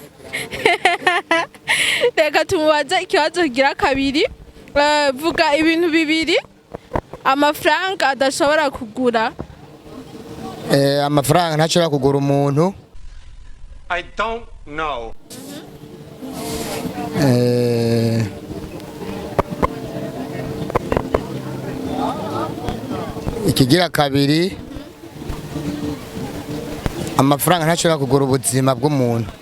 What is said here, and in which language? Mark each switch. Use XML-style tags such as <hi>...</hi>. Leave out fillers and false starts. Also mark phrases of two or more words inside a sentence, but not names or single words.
<rn>Reka tumubaze ikibazo kigira kabiri. Vuga ibintu bibiri amafaranga adashobora kugura. Amafaranga ntashobora kugura umuntu.</rn> <en>I don't know.</en> <rn>Ikigira kabiri, amafaranga ntashobora kugura ubuzima bw'umuntu.</rn>